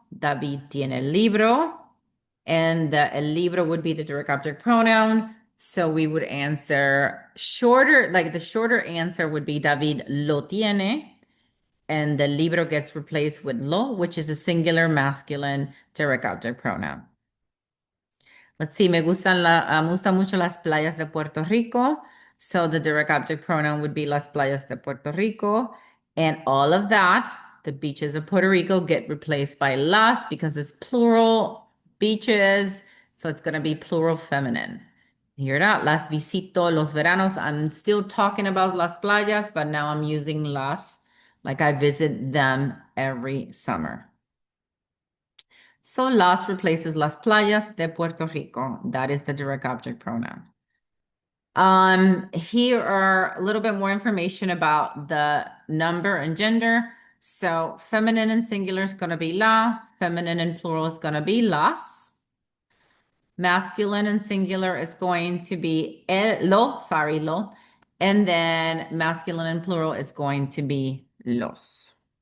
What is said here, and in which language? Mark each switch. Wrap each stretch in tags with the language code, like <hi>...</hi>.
<es>David tiene el libro.</es> <en>And el libro would be the direct object pronoun. So we would answer shorter, like the shorter answer would be</en> <es>David lo tiene.</es> <en>And the libro gets replaced with lo, which is a singular masculine direct object pronoun. Let's see,</en> <es>me gustan mucho las playas de Puerto Rico.</es> <en>So the direct object pronoun would be</en> <es>las playas de Puerto Rico.</es> <en>And all of that, the beaches of Puerto Rico get replaced by las because it's plural beaches. So it's going to be plural feminine. Hear that?</en> <es>Las visito los veranos.</es> <en>I'm still talking about</en> <es>las playas,</es> <en>but now I'm using las like I visit them every summer. So las replaces</en> <es>las playas de Puerto Rico.</es> <en>That is the direct object pronoun. Here are a little bit more information about the number and gender. So feminine and singular is going to be la, feminine and plural is going to be las. Masculine and singular is going to be lo, and then masculine and plural is going to be los.</en>